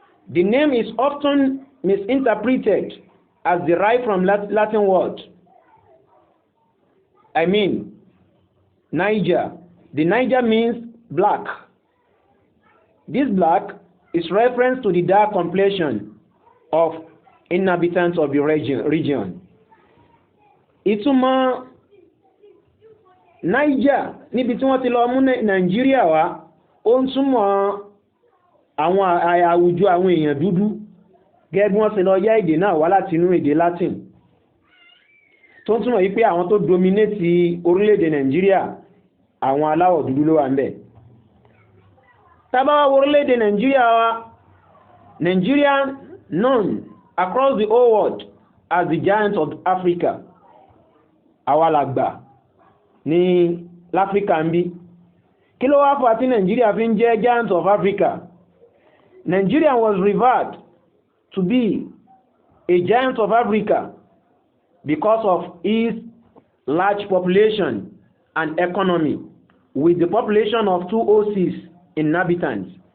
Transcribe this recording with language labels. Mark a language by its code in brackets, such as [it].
[en] The name is often misinterpreted as derived from Latin word. Niger. The Niger means black. This black is reference to the dark complexion of inhabitants of the region. [yo] Ìtumọ̀ Niger níbi tí wọ́n ti lọ mú Nàìjíríà wá, ó ń túmọ̀ àwọn àwùjọ àwọn èèyàn dúdú, gẹ́gẹ́ bí wọ́n ṣe lọ yá èdè náà wá láti inú èdè Latin. tó túmọ̀ wípé àwọn tó dominate orílẹ̀-èdè Nàìjíríà àwọn aláwọ̀ dúdú ló wà ńbẹ̀. Tá bá wá orílẹ̀-èdè Nàìjíríà wa, [en] Nigeria known across the whole world as the giant of Africa. [yo] Àwa làgbà ní l'Africa ń bí. Kí ló wá fà tí Nigeria fi ń jẹ́ [en] giant of Africa? Nigeria was revered to be a giant of Africa because of its large population and economy, with the population of 206 inhabitants.